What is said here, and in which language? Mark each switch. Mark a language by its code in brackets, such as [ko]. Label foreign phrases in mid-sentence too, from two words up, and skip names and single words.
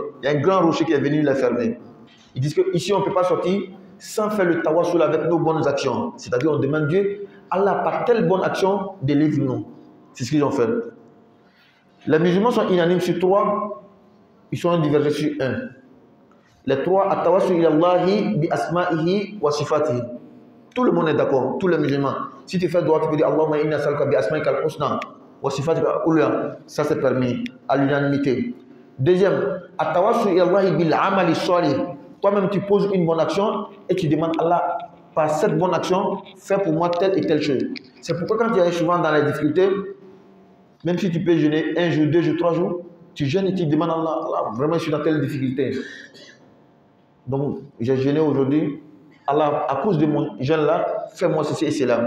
[fr] Il y a un grand rocher qui est venu les fermer. Ils disent qu'ici, on ne peut pas sortir sans faire le tawassul avec nos bonnes actions. C'est-à-dire, on demande Dieu Allah, par telle bonne action, délivre-nous. C'est ce qu'ils ont fait. Les musulmans sont unanimes sur 3, ils sont divergés sur 1. Les 3, [ar] التوسل إلى الله بأسمائه وصفاته. [fr] Tout le monde est d'accord, tous les musulmans. Si tu fais droit, tu peux dire [ar] اللهم إني أسألك بأسمائك الحسنى وصفاتك العلى. [fr] Ça c'est permis à l'unanimité. Deuxième, [ar] التوسل إلى الله بالعمل الصالح. [fr] Toi-même tu poses une bonne action et tu demandes à Allah, par cette bonne action, fais pour moi telle et telle chose. C'est pourquoi quand tu es souvent dans les difficultés, même si tu peux jeûner 1 jour, 2 jours, 3 jours, tu jeûnes et tu demandes à Allah, Allah, vraiment je suis dans telle difficulté. Donc j'ai jeûné aujourd'hui, Allah, à cause de mon jeûne là, fais-moi ceci et cela.